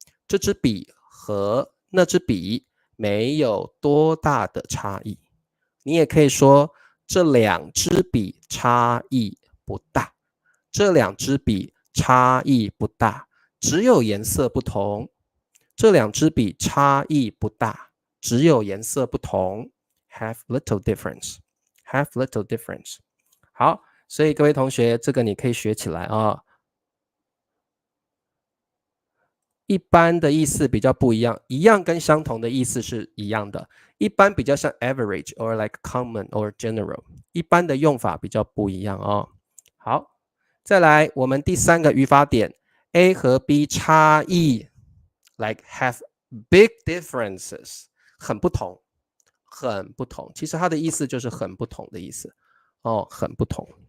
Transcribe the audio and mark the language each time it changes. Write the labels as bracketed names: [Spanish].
[Chinese] 这支笔和那支笔没有多大的差异。你也可以说这两支笔差异不大。这两支笔差异不大，只有颜色不同。这两支笔差异不大，只有颜色不同。 [English] Have little difference. Have little difference. [Chinese] 好，所以各位同学，这个你可以学起来啊。一般的意思比较不一样，一样跟相同的意思是一样的。一般比较像 [English] average or like common or general。 [Chinese] 一般的用法比较不一样哦。好，再来我们第3个语法点 ，A 和 B 差异 ， [English] like have big differences， [Chinese] 很不同，很不同。其实它的意思就是很不同的意思哦，很不同。